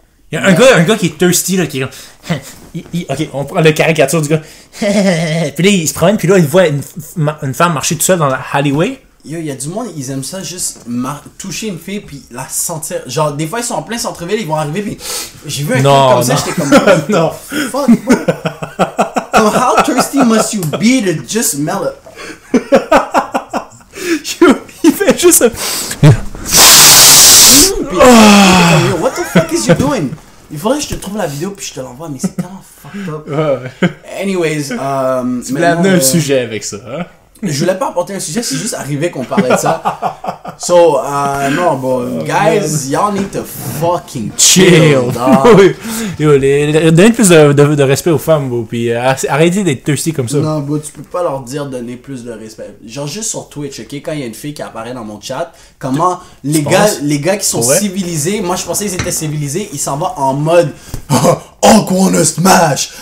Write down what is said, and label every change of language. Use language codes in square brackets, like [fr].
[fr] Il y a un gars qui est thirsty, là, qui est comme... ok, on prend la caricature du gars. Puis là, il se promène, puis là, il voit une femme marcher toute seule dans la alleyway. Yo, il y a du monde, ils aiment ça juste toucher une fille, puis la sentir. Genre, des fois, ils sont en plein centre-ville, ils vont arriver, puis j'ai vu un truc comme ça, j'étais comme... non. [en] Fuck, bro. How thirsty must you be to just smell it? [fr] Il fait juste... [en] Yo, what the fuck is you doing? [fr] Il faudrait que je te trouve la vidéo puis je te l'envoie, mais c'est tellement [en] fucked up. Anyways, [fr] tu voulais amener un sujet avec ça, hein? Je voulais pas apporter un sujet, c'est juste arrivé qu'on parlait de ça. [en] So, non, bon, guys, y'all need to fucking chill. [fr] Yo, donnez plus de respect aux femmes, bro, puis arrêtez d'être thirsty comme ça. Non, bro, tu peux pas leur dire donner plus de respect. Genre, juste sur Twitch, ok, quand il y a une fille qui apparaît dans mon chat, comment les gars qui sont civilisés, moi je pensais qu'ils étaient civilisés, ils s'en vont en mode oh, qu'on [en] wanna smash!